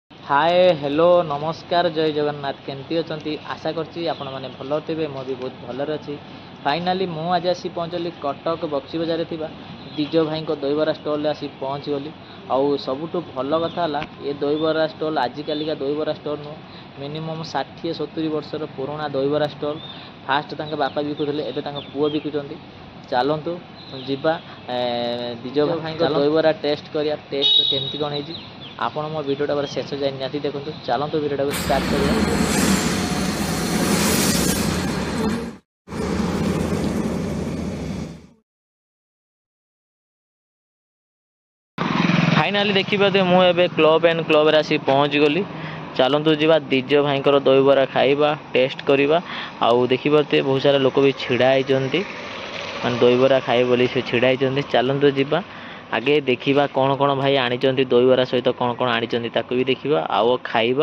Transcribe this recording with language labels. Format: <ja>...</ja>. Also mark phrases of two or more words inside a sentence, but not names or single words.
<en>hi hello</en> <or>ନମସ୍କାର ଜୟ ଜଗନ୍ନାଥ କେମିତି ଅଛ ଆଶା କରୁଛି ଆପଣମାନେ ଭଲ ଥିବେ ମୁଁ ବି ବହୁତ ଭଲରେ ଅଛି। फाइनाली ମୁଁ ଆଜି ଆସି ପହଞ୍ଚିଲି କଟକ ବକ୍ସି ବଜାରରେ ଥିବା ଦିଜ ଭାଇଙ୍କ ଦହିବରା ଷ୍ଟଲ୍ରେ ଆସି ପହଞ୍ଚିଗଲି। ଆଉ ସବୁଠୁ ଭଲ କଥା ହେଲା ଏ ଦହିବରା ଷ୍ଟଲ୍ ଆଜିକାଲିକା ଦହିବରା ଷ୍ଟଲ୍ ନୁହଁ, ମିନିମମ୍ 60-70 ବର୍ଷର ପୁରୁଣା ଦହିବରା ଷ୍ଟଲ୍। ଫାଷ୍ଟ ତାଙ୍କ ବାପା ବିକୁଥିଲେ, ଏବେ ତାଙ୍କ ପୁଅ ବିକୁଛନ୍ତି। ଚାଲନ୍ତୁ ଯିବା ଦିଜ ଭାଇଙ୍କ ଦହିବରା ଟେଷ୍ଟ କରିବା, ଟେଷ୍ଟ କେମିତି କ'ଣ ହେଇଛି। ଆପଣ ମୋ ଭିଡ଼ିଓଟା ପରେ ଶେଷ ଯାଏ ନିହାତି ଦେଖନ୍ତୁ। ଚାଲନ୍ତୁ ଭିଡ଼ିଓଟାକୁ ଷ୍ଟାର୍ଟ କରିବା। फाइनाली देखिए ମୁଁ ଏବେ କ୍ଲବ୍ ଆଣ୍ଡ କ୍ଲବ୍ରେ ଆସି ପହଞ୍ଚିଗଲି। ଚାଲନ୍ତୁ ଯିବା ଦିଜ ଭାଇଙ୍କର ଦହିବରା ଖାଇବା, ଟେଷ୍ଟ କରିବା। ଆଉ ଦେଖିପାରୁଥିବେ ବହୁତ ସାରା ଲୋକ ବି ଛିଡ଼ା ହେଇଛନ୍ତି, ମାନେ ଦହିବରା ଖାଇବେ ବୋଲି ସେ ଛିଡ଼ା ହେଇଛନ୍ତି। ଚାଲନ୍ତୁ ଯିବା ଆଗେ ଦେଖିବା କ'ଣ କ'ଣ ଭାଇ ଆଣିଛନ୍ତି, ଦହିବରା ସହିତ କ'ଣ କ'ଣ ଆଣିଛନ୍ତି ତାକୁ ବି ଦେଖିବା ଆଉ ଖାଇବା।</or>